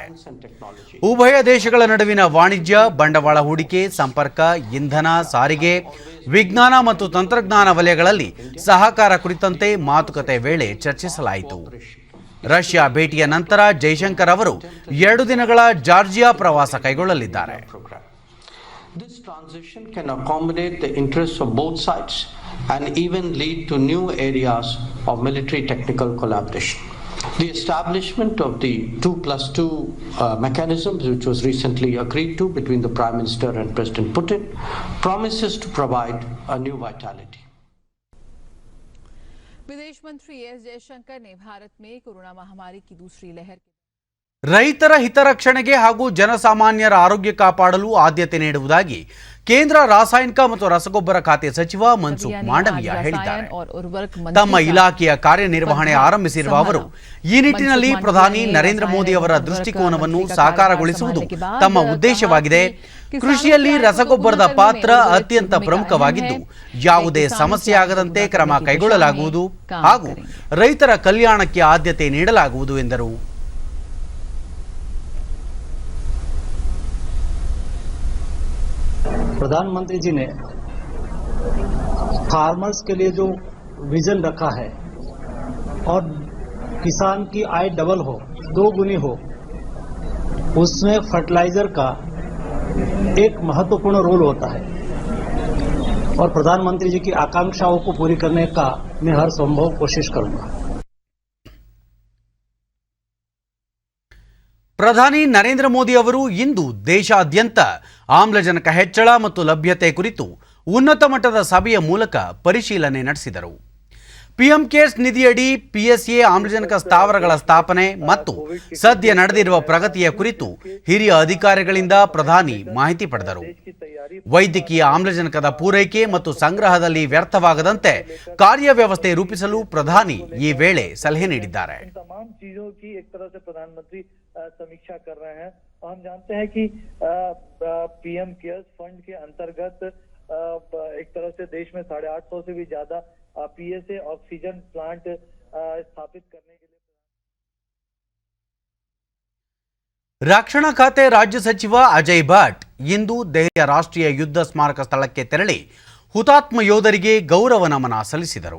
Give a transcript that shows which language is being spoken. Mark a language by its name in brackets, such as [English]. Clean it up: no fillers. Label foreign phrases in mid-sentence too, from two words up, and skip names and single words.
[Kannada] ಉಭಯ ದೇಶಗಳ ನಡುವಿನ ವಾಣಿಜ್ಯ, ಬಂಡವಾಳ ಹೂಡಿಕೆ, ಸಂಪರ್ಕ, ಇಂಧನ, ಸಾರಿಗೆ, ವಿಜ್ಞಾನ ಮತ್ತು ತಂತ್ರಜ್ಞಾನ ವಲಯಗಳಲ್ಲಿ ಸಹಕಾರ ಕುರಿತಂತೆ ಮಾತುಕತೆ ವೇಳೆ ಚರ್ಚಿಸಲಾಯಿತು. ರಷ್ಯಾ ಭೇಟಿಯ ನಂತರ ಜೈಶಂಕರ್ ಅವರು 2 ದಿನಗಳ ಜಾರ್ಜಿಯಾ ಪ್ರವಾಸ ಕೈಗೊಳ್ಳಲಿದ್ದಾರೆ. [English] This transition can accommodate the interests of both sides and even lead to new areas of military technical collaboration. The establishment of the 2+2 mechanism, which was recently agreed to between the Prime Minister and President Putin, promises to provide a new vitality. [Hindi] विदेश मंत्री एस जयशंकर ने भारत में कोरोना महामारी की दूसरी लहर [Kannada] ರೈತರ ಹಿತರಕ್ಷಣೆಗೆ ಹಾಗೂ ಜನಸಾಮಾನ್ಯರ ಆರೋಗ್ಯ ಕಾಪಾಡಲು ಆದ್ಯತೆ ನೀಡುವುದಾಗಿ ಕೇಂದ್ರ ರಾಸಾಯನಿಕ ಮತ್ತು ರಸಗೊಬ್ಬರ ಖಾತೆ ಸಚಿವ ಮನ್ಸುಖ್ ಮಾಂಡವೀಯ ಹೇಳಿದ್ದಾರೆ. ತಮ್ಮ ಇಲಾಖೆಯ ಕಾರ್ಯನಿರ್ವಹಣೆ ಆರಂಭಿಸಿರುವ ಅವರು ಈ ನಿಟ್ಟಿನಲ್ಲಿ ಪ್ರಧಾನಿ ನರೇಂದ್ರ ಮೋದಿ ಅವರ ದೃಷ್ಟಿಕೋನವನ್ನು ಸಾಕಾರಗೊಳಿಸುವುದು ತಮ್ಮ ಉದ್ದೇಶವಾಗಿದೆ. ಕೃಷಿಯಲ್ಲಿ ರಸಗೊಬ್ಬರದ ಪಾತ್ರ ಅತ್ಯಂತ ಪ್ರಮುಖವಾಗಿದ್ದು ಯಾವುದೇ ಸಮಸ್ಯೆ ಆಗದಂತೆ ಕ್ರಮ ಕೈಗೊಳ್ಳಲಾಗುವುದು ಹಾಗೂ ರೈತರ ಕಲ್ಯಾಣಕ್ಕೆ ಆದ್ಯತೆ ನೀಡಲಾಗುವುದು ಎಂದರು. [Hindi] प्रधानमंत्री जी ने फार्मर्स के लिए जो विजन रखा है और किसान की आय डबल हो, 2 गुनी हो, उसमें फर्टिलाइजर का एक महत्वपूर्ण रोल होता है और प्रधानमंत्री जी की आकांक्षाओं को पूरी करने का मैं हर संभव कोशिश करूंगा. [Kannada] ಪ್ರಧಾನಿ ನರೇಂದ್ರ ಮೋದಿ ಅವರು ಇಂದು ದೇಶಾದ್ಯಂತ ಆಮ್ಲಜನಕ ಹೆಚ್ಚಳ ಮತ್ತು ಲಭ್ಯತೆ ಕುರಿತು ಉನ್ನತ ಮಟ್ಟದ ಸಭೆಯ ಮೂಲಕ ಪರಿಶೀಲನೆ ನಡೆಸಿದರು. ಪಿಎಂ ಕೇರ್ಸ್ ನಿಧಿಯಡಿ ಪಿಎಸ್ಎ ಆಮ್ಲಜನಕ ಸ್ಥಾವರಗಳ ಸ್ಥಾಪನೆ ಮತ್ತು ಸದ್ಯ ನಡೆದಿರುವ ಪ್ರಗತಿಯ ಕುರಿತು ಹಿರಿಯ ಅಧಿಕಾರಿಗಳಿಂದ ಪ್ರಧಾನಿ ಮಾಹಿತಿ ಪಡೆದರು. ವೈದ್ಯಕೀಯ ಆಮ್ಲಜನಕದ ಪೂರೈಕೆ ಮತ್ತು ಸಂಗ್ರಹದಲ್ಲಿ ವ್ಯರ್ಥವಾಗದಂತೆ ಕಾರ್ಯವ್ಯವಸ್ಥೆ ರೂಪಿಸಲು ಪ್ರಧಾನಿ ಈ ವೇಳೆ ಸಲಹೆ ನೀಡಿದ್ದಾರೆ. [Hindi] एक तरह से प्रधानमंत्री समीक्षा कर रहे हैं। और हम जानते हैं कि पीएम केयर्स फंड के अंतर्गत एक तरह से देश में 850 से भी ज्यादा [English] PSA oxygen plant [Hindi] स्थापित करने के लिए [Kannada] ರಕ್ಷಣಾ ಖಾತೆ ರಾಜ್ಯ ಸಚಿವ ಅಜಯ್ ಭಟ್ ಇಂದು ದೆಹಲಿಯ ರಾಷ್ಟ್ರೀಯ ಯುದ್ಧ ಸ್ಮಾರಕ ಸ್ಥಳಕ್ಕೆ ತೆರಳಿ ಹುತಾತ್ಮ ಯೋಧರಿಗೆ ಗೌರವ ನಮನ ಸಲ್ಲಿಸಿದರು.